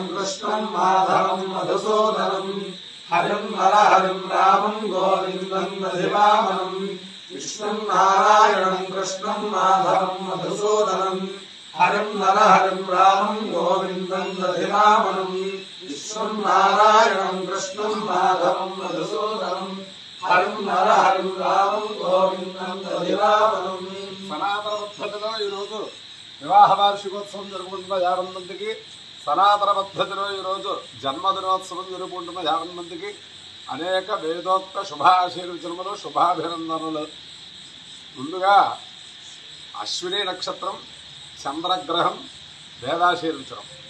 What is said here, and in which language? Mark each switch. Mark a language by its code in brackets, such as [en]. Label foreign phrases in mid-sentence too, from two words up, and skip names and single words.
[sa] कृष्णं माधवं मधुसूदनं हरिं नरहरिं रामं गोविन्दं दधिवामनं विष्णुं नारायणं कृष्णं माधवं मधुसूदनं हरिं नरहरिं रामं गोविन्दं दधिवामनं विष्णुं नारायणं कृष्णं माधवं मधुसूदनं हरिं नरहरिं रामं गोविन्दं दधिवामनं [te] సనాతన పద్ధతిలో ఈరోజు వివాహ వార్షికోత్సవం జరుపుకుంటున్న 50 మందికి, సనాతన పద్ధతిలో ఈరోజు జన్మదినోత్సవం జరుపుకుంటున్న 50 మందికి అనేక వేదోక్త శుభాశీర్వచనములు, శుభాభినందనలు. ముందుగా అశ్విని నక్షత్రం, చంద్రగ్రహం, వేదాశీర్వచనం.